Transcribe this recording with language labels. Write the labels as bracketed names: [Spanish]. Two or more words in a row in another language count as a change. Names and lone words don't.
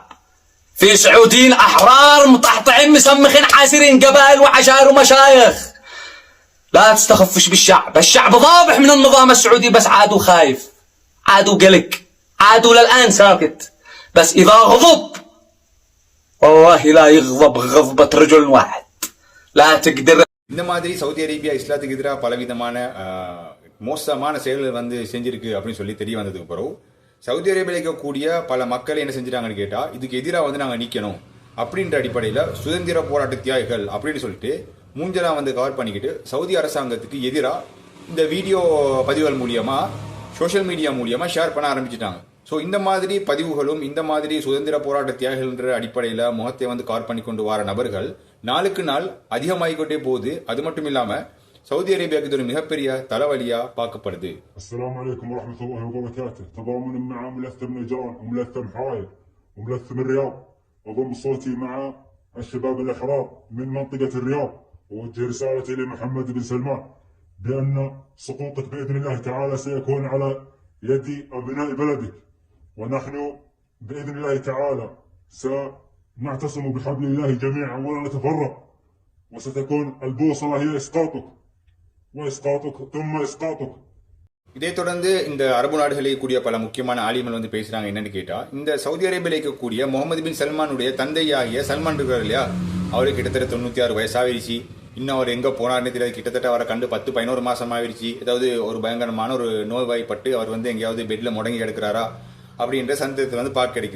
[Arabic] في سعوديين أحرار مطحطعين مسمخين حاسرين قبائل وعشائر ومشايخ. لا تستخفش بالشعب، الشعب ضابح من النظام السعودي بس عادوا خايف، عادوا قلق، عادوا للآن ساكت، بس إذا غضب والله لا يغضب غضبة رجل واحد لا تقدر. [Tamil] இந்த மாதிரி சவுதி அரேபியா இஸ்லாத்துக்கு எதிராக பலவிதமான மோசமான செயல்கள் வந்து செஞ்சிருக்கு அப்படின்னு சொல்லி தெரிய வந்ததுக்கு பிறகு சவுதி அரேபியாவில் இருக்கக்கூடிய பல மக்கள் என்ன செஞ்சிட்டாங்கன்னு கேட்டா இதுக்கு எதிராக வந்து நாங்கள் நிற்கணும் அப்படின்ற அடிப்படையில் சுதந்திர போராட்ட தியாகிகள் அப்படின்னு சொல்லிட்டு மூஞ்சலாம் வந்து கவர் பண்ணிக்கிட்டு சவுதி அரசாங்கத்துக்கு எதிராக இந்த வீடியோ பதிவுகள் மூலியமா [English] social media [Tamil] மூலியமா ஷேர் பண்ண ஆரம்பிச்சிட்டாங்க. ஸோ இந்த மாதிரி பதிவுகளும் இந்த மாதிரி சுதந்திர போராட்ட தியாகிகள்ன்ற அடிப்படையில் முகத்தை வந்து கவர் பண்ணி கொண்டு வர நபர்கள் நாளுக்கு நாள் அதிகமாகிக்கொண்டே போகுது. அது மட்டும் இல்லாம சவுதி அரேபியாவுக்கு இது ஒரு மிகப்பெரிய தலைவலியா பார்க்கப்படுது. [Arabic] السلام عليكم ورحمة الله وبركاته. تضامن مع ملثم نجران وملثم حراير وملثم الرياض. أضم صوتي مع الشباب الأحرار من منطقة الرياض ووجه رسالتي لمحمد بن سلمان بأن سقوطك بإذن الله تعالى سيكون على يد أبناء بلدك، ونحن بإذن الله تعالى سنعتصم بحبل الله جميعا ولا نتفرق، وستكون البوصلة هي إسقاطك وإسقاطك ثم إسقاطك. [Tamil] இதை தொடர்ந்து இந்த அரபு நாடுகளில் கூடிய பல முக்கியமான ஆலிம்கள் வந்து பேசுறாங்க. என்னன்னு கேட்டா இந்த சவுதி அரேபியாவில் இருக்கக்கூடிய முகமது பின் சல்மானுடைய தந்தையாகிய சல்மான் இருக்கார் இல்லையா, அவருக்கு கிட்டத்தட்ட 96 வயசாகிடுச்சு. இன்னும் அவர் எங்க போனார்னு தெரியாது. கிட்டத்தட்ட அவரை கண்டு 10-11 மாசம் ஆயிடுச்சு. ஏதாவது ஒரு பயங்கரமான ஒரு நோய்வாய்ப்பட்டு அவர் வந்து எங்கேயாவது பெட்ல முடங்கி கிடக்கிறாரா அப்படின்ற சந்தேகத்தை வந்து பார்க்க கிடைக்குது.